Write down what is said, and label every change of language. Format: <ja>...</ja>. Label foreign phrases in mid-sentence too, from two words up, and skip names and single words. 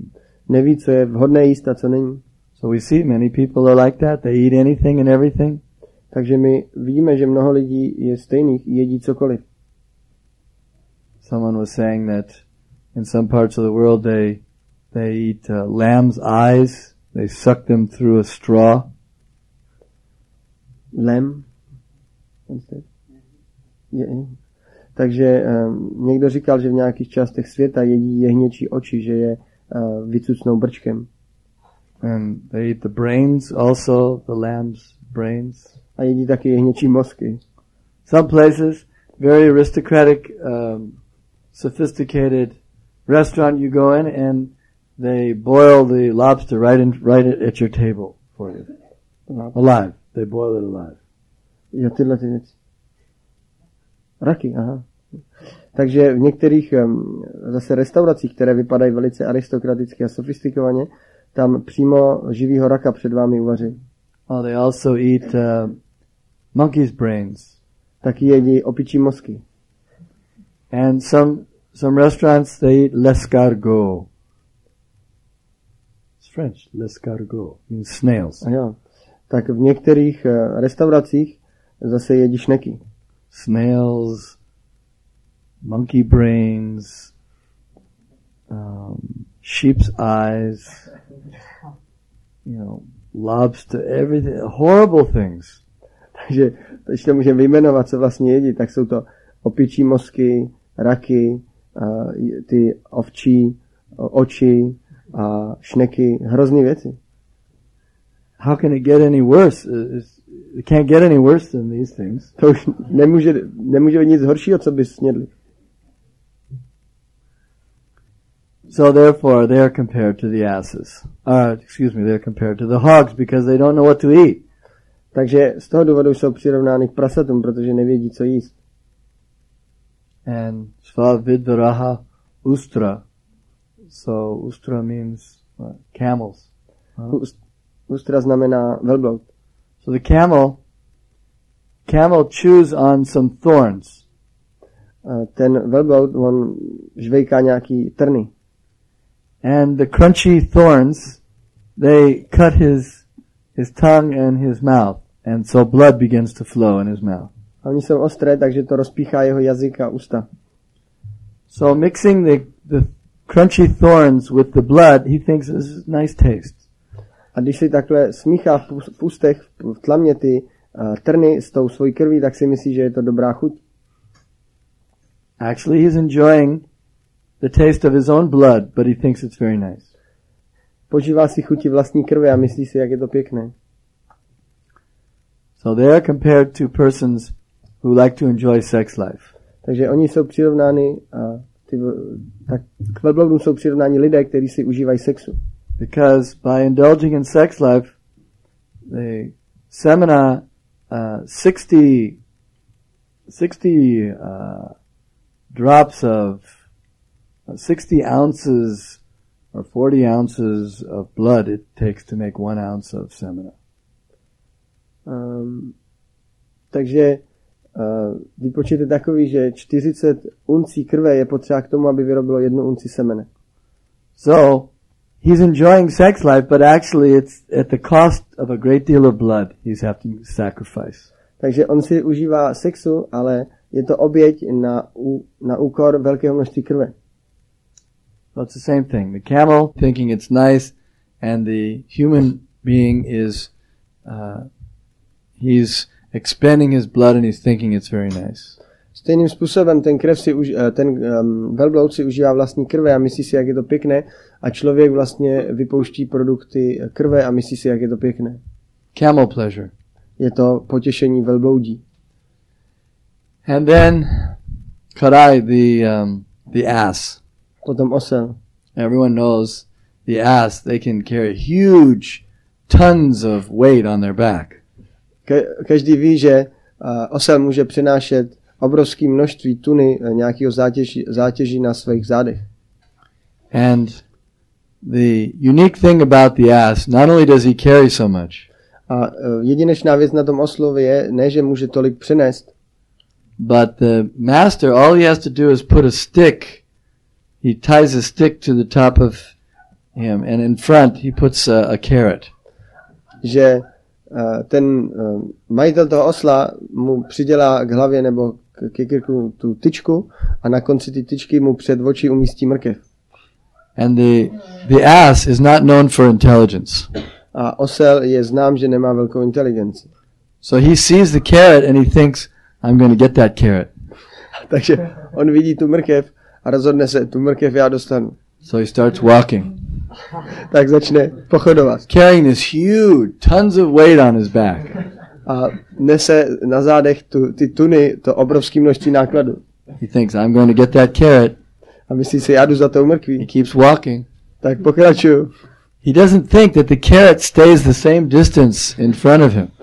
<cs>Neví, co je vhodné jíst a co není.</cs> <en>So we see many people are like that. They eat anything and everything.</en> <cs>Takže my vidíme, že mnoho lidí je stejných, jedí cokoliv.</cs> <en>Someone was saying that in some parts of the world they eat lamb's eyes. They suck them through a straw. Lamb?</en> <cs>Takže někdo říkal, že v nějakých částech světa jedí jehněčí oči, že je vycucnou brčkem.</cs> <en>And they eat the brains also, the lamb's brains.</en> <cs>A jedí taky jehněčí mozky.</cs> <en>Some places, very aristocratic, sophisticated restaurant you go in and they boil the lobster right at your table for you. Alive. They boil it alive.</en> <cs>Jo, tyhle ty věci. Raky, aha. Takže v některých zase restauracích, které vypadají velice aristokraticky a sofistikovaně, tam přímo živýho raka před vámi uvaří.</cs> <en>Oh, they also eat monkey's brains.</en> <cs>Taky jedí opičí mozky.</cs> <en>And some restaurants they eat l'escargot. It's French, l'escargot means snails.</en> <cs>A jo. Tak v některých restauracích zase jedí šneky.</cs> <en>Snails, monkey brains, sheep's eyes, lobster, everything, horrible things.</en> <cs>Takže když to můžeme vyjmenovat, co vlastně jedí, tak jsou to opičí mozky, raky, ty ovčí oči a šneky, hrozný věci.</cs> <en>How can it get any worse? It can't get any worse than these things.</en> <cs>To už nemůže být nic horšího, co by snědli.</cs> <en>So therefore they are compared to the asses. They are compared to the hogs because they don't know what to eat.</en> <cs>Takže z toho důvodu jsou přirovnány k prasatům, protože nevědí, co jíst.</cs> <sa>And स्व विड्वराह उष्ट्र.</sa> <en>So ustra means camels.</en> <cs>Ustra znamená velbloud.</cs> <en>So the camel chews on some thorns.</en> <cs>Ten velbloud, on žvejká nějaký trny.</cs> <en>And the crunchy thorns, they cut his tongue and his mouth. And so blood begins to flow in his mouth.</en> <cs>A oni jsou ostré, takže to rozpíchá jeho jazyk a ústa.</cs> <en>So mixing the crunchy thorns with the blood, he thinks this is nice taste.</en> <cs>A když si takhle smíchá v ústech, v tlamě ty trny s tou svojí krví, tak si myslí, že je to dobrá chuť.</cs> <en>Actually, he's enjoying the taste of his own blood, but he thinks it's very nice.</en> <cs>Požívá si chuti vlastní krve a myslí si, jak je to pěkné.</cs> <en>So they are compared to persons who like to enjoy sex life.</en> <cs>Takže oni jsou přirovnáni, k velbloudům jsou přirovnáni lidé, kteří si užívají sexu.</cs> <en>Because by indulging in sex life, the semina, 60 drops of 60 ounces or 40 ounces of blood it takes to make 1 ounce of semina.</en> <cs>Takže výpočet je takový, že 40 uncí krve je potřeba k tomu, aby vyrobilo 1 unci semene.</cs> <en>So, he's enjoying sex life, but actually it's at the cost of a great deal of blood he's having to sacrifice. Takže on si užívá sexu, ale je to oběť na úkor velkého množství krve. So it's the same thing. The camel thinking it's nice, and the human being is, he's expending his blood and he's thinking it's very nice.</en> <cs>Stejným způsobem ten velbloud si užívá vlastní krve a myslí si, jak je to pěkné, a člověk vlastně vypouští produkty krve a myslí si, jak je to pěkné.</cs> <en>Camel pleasure.</en> <cs>Je to potěšení velbloudí.</cs> <en>And then Karai, the ass.</en> <cs>Potom osel.</cs> <en>Everyone knows the ass, they can carry huge tons of weight on their back.</en> <cs>Každý ví, že osel může přinášet obrovské množství tuny nějakého zátěží na svých zádech.</cs> <en>And the unique thing about the ass, not only does he carry so much,</en> <cs>a jedinečná věc na tom oslovi je, ne, že může tolik přenést,</cs> <en>but the master, all he has to do is put a stick. He ties a stick to the top of him, and in front he puts a carrot.</en> <cs>Že ten majitel toho osla mu přidělá k hlavě nebo ke krku tu tyčku a na konci ty tyčky mu před oči umístí mrkev.</cs> <en>And the ass is not known for intelligence.</en> <cs>A osel je znám, že nemá velkou inteligenci.</cs> <en>So he sees the carrot and he thinks, I'm going to get that carrot.</en> <cs>Takže on vidí tu mrkev a rozhodne se, tu mrkev já dostanu.</cs> <en>So he starts walking.</en> <cs>Tak začne pochodovat.</cs> <en>Carrying this huge, tons of weight on his back.</en> <cs>A nese na zádech ty tuny, to obrovské množství nákladu.</cs> <en>He thinks, I'm going to get that carrot.</en> <cs>A myslí si, já jdu za tou mrkví.</cs> <en>He keeps walking.</en> <cs>Tak pokračuju.</cs> <en>He doesn't think that the carrot stays the same distance in front of him.</en>